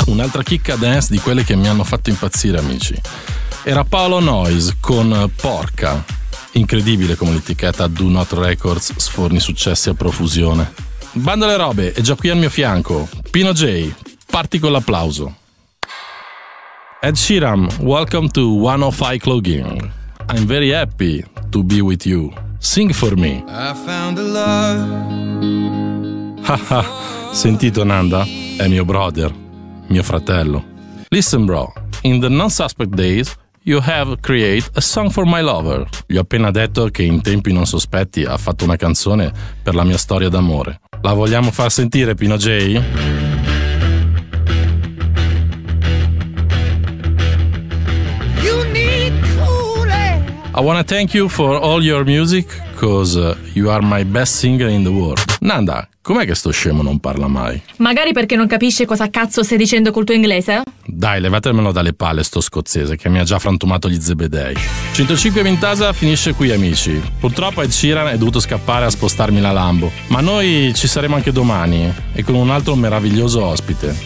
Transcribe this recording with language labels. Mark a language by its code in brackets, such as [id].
[it] Un'altra chicca dance di quelle che mi hanno fatto impazzire, amici. Era Paolo Noyz con Porca. Incredibile come l'etichetta Do Not Records sforni successi a profusione. Bando alle robe, è già qui al mio fianco Pino J, parti con l'applauso. [en] Ed Sheeran, welcome to 105 Clogging. I'm very happy to be with you. Sing for me. I found a love. [it] Sentito Nanda? È mio [en] brother, [it] mio fratello. [en] Listen bro, in the non-suspect days you have created a song for my lover. [it] Gli ho appena detto che in tempi non sospetti ha fatto una canzone per la mia storia d'amore. La vogliamo far sentire, Pino J? [en] I wanna thank you for all your music, cause you are my best singer in the world. [it] Nanda, com'è che sto scemo non parla mai? Magari perché non capisce cosa cazzo stai dicendo col tuo inglese? Dai, levatemelo dalle palle sto scozzese che mi ha già frantumato gli zebedei. 105 Mintasa finisce qui, amici. Purtroppo Ed Sheeran è dovuto scappare a spostarmi la Lambo. Ma noi ci saremo anche domani e con un altro meraviglioso ospite.